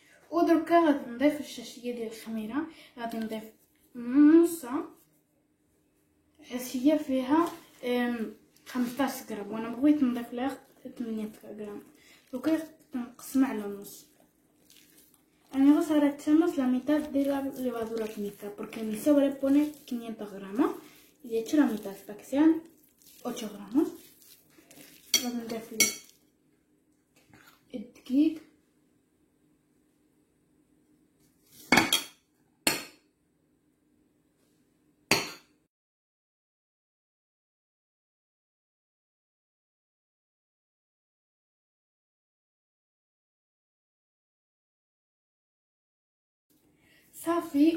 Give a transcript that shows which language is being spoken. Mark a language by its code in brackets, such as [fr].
[ar] ودركا غادي نضيف الشاشيه ديال الخميره. غادي نضيف نصها عشيه فيها 15 غرام، وانا بغيت نضيف لها 8 غرام. دوكا تنقسمها على النص. [es] Amigos, ahora echamos la mitad de la levadura química porque mi sobre pone 500 gramos y he hecho la mitad para que sean 8 gramos. Vamos a [ar] نضيف الدقيق صافي.